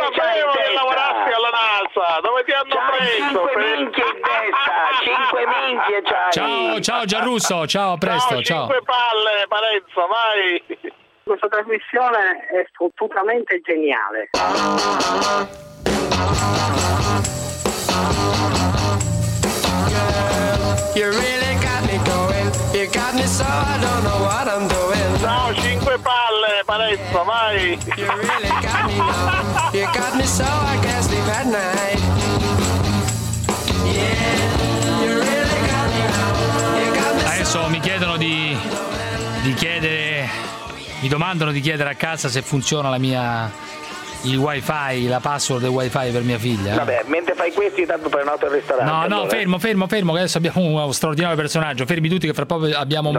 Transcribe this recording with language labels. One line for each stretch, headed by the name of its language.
Italian: Non sapevo che lavorassi alla NASA, dove ti hanno c'hai 5 minchie in testa. 5 minchie, ciao. Ciao Giarrusso, ciao, presto, ciao. 5 palle, Parenzo, vai. Questa trasmissione è assolutamente geniale.
English: Girl, you really got me going. You got me so I don't know what I'm doing.
Italian: Ciao, 5 palle, Parenzo, vai.
English: You really got me going. You got me so I can't sleep at night.
Italian: Adesso mi chiedono mi domandano di chiedere a casa se funziona il wifi, la password del wifi per mia figlia. Vabbè, mentre fai questo intanto prenoto il ristorante. No, no, allora. fermo, che adesso abbiamo uno straordinario personaggio, fermi tutti che fra poco abbiamo